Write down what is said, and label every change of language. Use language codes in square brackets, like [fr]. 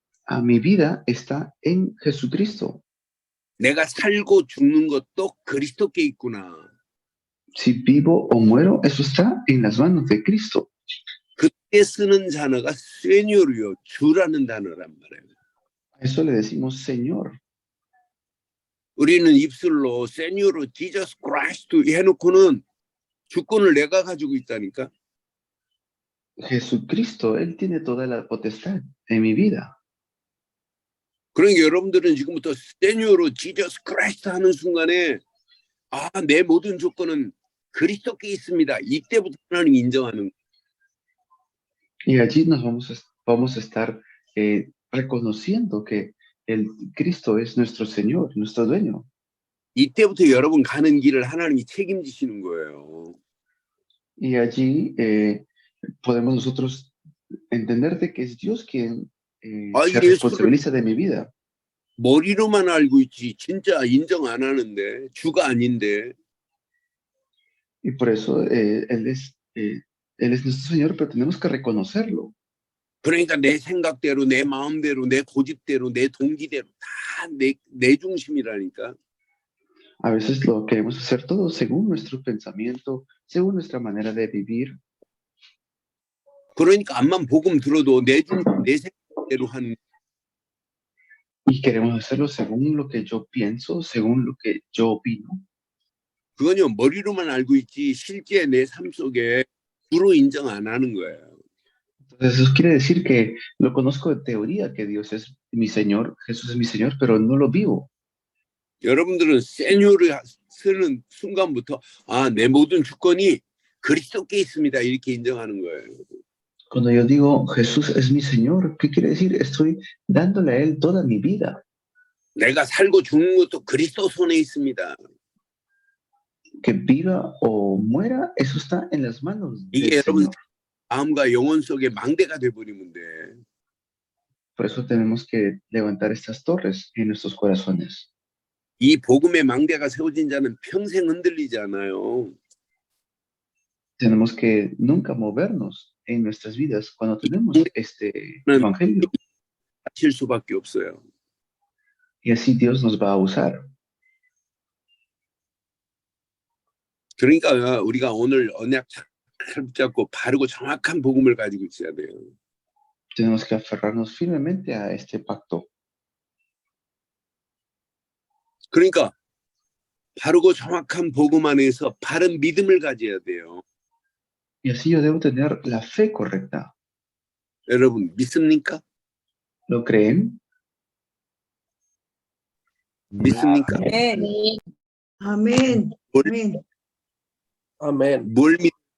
[es] Mi vida está en Jesucristo. [ko] 내가 살고 죽는 것도 그리스도께 있구나. [es] Si vivo o muero, eso está en las manos de Cristo. [ko] 그때 쓰는 단어가 세뇨르요, 주라는 단어란 말이에요. [es] A eso le decimos Señor. [ko] 우리는 입술로 세뇨르 지저스 크라이스트 해놓고는 주권을 내가 가지고 있다니까. [es] Jesucristo, Él tiene toda la potestad en mi vida. [ko] 그러니까 여러분들은 지금부터 세뇨르 지저스 크라이스트 하는 순간에 내 모든 조건은 그리스도께 있습니다. 이때부터 하나님 인정하는 거예요. [es] Y allí nos vamos a estar reconociendo que el Cristo es nuestro Señor, nuestro dueño. [ko] 이때부터 여러분 가는 길을 하나님이 책임지시는 거예요. [es] Y allí podemos nosotros entender de que es Dios quien se responsabiliza de mi vida. [ko] 머리로만 알고 있지 진짜 인정 안 하는데 주가 아닌데. [es] Y por eso Él es nuestro Señor, pero tenemos que reconocerlo. [ko] 그러니까 내 생각대로, 내 마음대로, 내 고집대로, 내 동기대로 다 내 중심이라니까. [es] A veces lo queremos hacer todo según nuestro pensamiento, según nuestra manera de vivir. [ko] 그러니까 암만 복음 들어도 내 생각대로 하는. [es] Y queremos hacerlo según lo que yo pienso, según lo que yo opino. [ko] 그건요 머리로만 알고 있지 실제 내 삶 속에 주로 인정 안 하는 거예요. [es] Entonces eso quiere decir que lo conozco de teoría, que Dios es mi Señor, Jesús es mi Señor, pero no lo vivo. [ko] 여러분들은 세뇨를 쓰는 순간부터 내 모든 주권이 그리스도께 있습니다. 이렇게 인정하는 거예요. [es] Cuando yo digo Jesús es mi Señor, ¿qué quiere decir? Estoy dándole a Él toda mi vida. [ko] 내가 살고 죽는 것도 그리스도 손에 있습니다. [es] Que viva o muera, eso está en las manos del [ko] 이게 여러분 [es] Señor. [ko] 마음과 영혼 속에 망대가 돼버리면 돼. [es] Por eso tenemos que levantar estas torres en nuestros corazones. [ko] 이 복음의 망대가 세워진 자는 평생 흔들리지 않아요. [es] Tenemos que nunca movernos en nuestras vidas cuando tenemos este evangelio. [ko] 칠 수밖에 없어요. [es] Y así Dios nos va a usar. [ko] 그러니까 우리가 오늘 언약 잘 붙잡고 바르고 정확한 복음을 가지고 있어야 돼요. [es] Tenemos que aferrarnos firmemente a este pacto. [ko] 그러니까 바르고 정확한 복음 안에서 바른 믿음을 가져야 돼요. [es] Y así yo debo tener la fe correcta. [ko] 여러분 믿습니까? [es] ¿Lo creen? [ko] 믿습니까? [es] Amén. [ko] 뭘, [es] Amén. Amén. [ko] 뭘 믿?